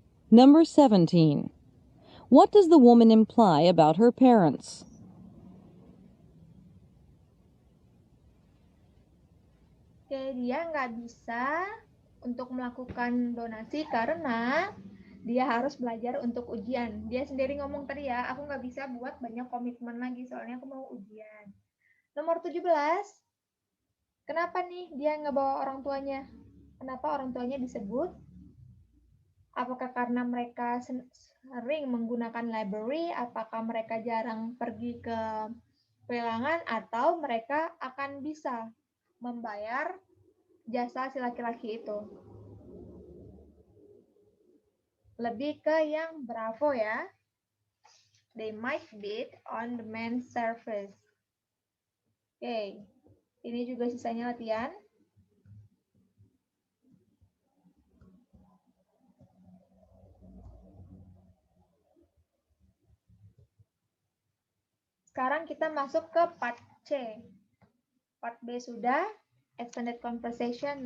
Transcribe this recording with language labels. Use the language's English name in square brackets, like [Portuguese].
[English] Number 17. What does the woman imply about her parents? [Indonesian] Oke, dia nggak bisa untuk melakukan donasi karena dia harus belajar untuk ujian. Dia sendiri ngomong tadi ya, aku nggak bisa buat banyak komitmen lagi soalnya aku mau ujian. Nomor 17, kenapa nih dia nggak bawa orang tuanya? Kenapa orang tuanya disebut? Apakah karena mereka sering menggunakan library? Apakah mereka jarang pergi ke pelelangan? Atau mereka akan bisa membayar jasa si laki-laki itu? Lebih ke yang bravo ya. [English] They might bid on the man's service. [Indonesian] Oke, ini juga sisanya latihan. Sekarang kita masuk ke part C. Part B sudah, extended conversation.